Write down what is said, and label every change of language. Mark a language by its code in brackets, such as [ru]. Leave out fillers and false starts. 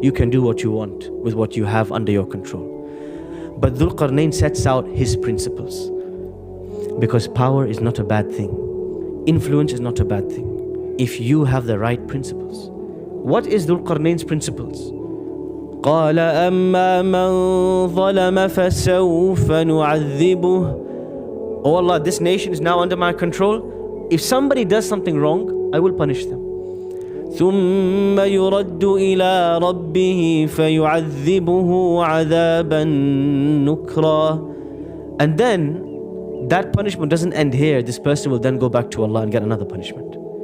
[en] You can do what you want with what you have under your control. But Dhul Qarnayn sets out his principles. Because power is not a bad thing. Influence is not a bad thing. If you have the right principles. What is Dhul Qarnayn's principles? [ar] قال أما من ظلم فسوف نعذبه. [en] Oh Allah, this nation is now under my control. If somebody does something wrong, I will punish them. [ar] ثم يرد إلى ربه فيعذبه عذابا نكرا. [en] And then that punishment doesn't end here. This person will then go back to Allah and get another punishment.